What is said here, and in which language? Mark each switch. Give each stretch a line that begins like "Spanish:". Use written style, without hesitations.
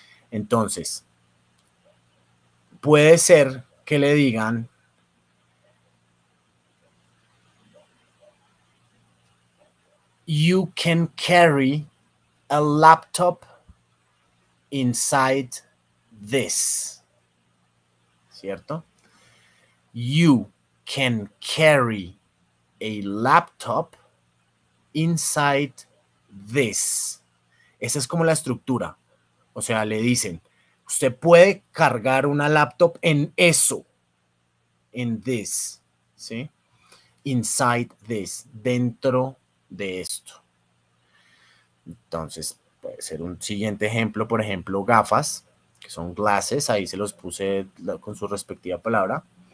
Spanish: Entonces, puede ser que le digan
English: you can carry a laptop inside this,
Spanish: ¿cierto?
English: You can carry a laptop inside this.
Spanish: Esa es como la estructura. O sea, le dicen, usted puede cargar una laptop en eso, en this, ¿sí?
English: Inside this,
Spanish: dentro de esto. Entonces, puede ser un siguiente ejemplo, por ejemplo, gafas, que son glasses, ahí se los puse con su respectiva palabra.